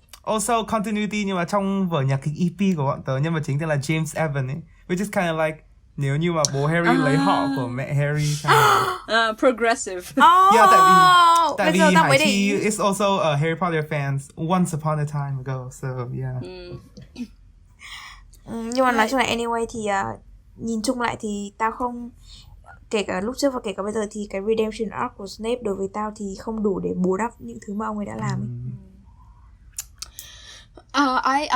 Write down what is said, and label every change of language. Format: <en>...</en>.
<vi>Also continuity, nhưng mà trong vở nhạc kịch EP của bọn tớ nhân vật chính tên là James Evan ấy,</vi> <en>which is kind of like</en> <vi>nếu như mà bố Harry lấy họ của mẹ Harry.</vi> <en>Progressive.</en> <vi>Yeah, tại vì bây giờ tao Hải mới để Chi ý.</vi> <en>is also a Harry Potter fan once upon a time ago, so yeah.</en> <vi>Nhưng mà nói chung là anyway thì nhìn chung lại thì tao không, kể cả lúc trước và kể cả bây giờ thì cái redemption arc của Snape đối với tao thì không đủ để bù đắp những thứ mà ông ấy đã làm ấy.</vi>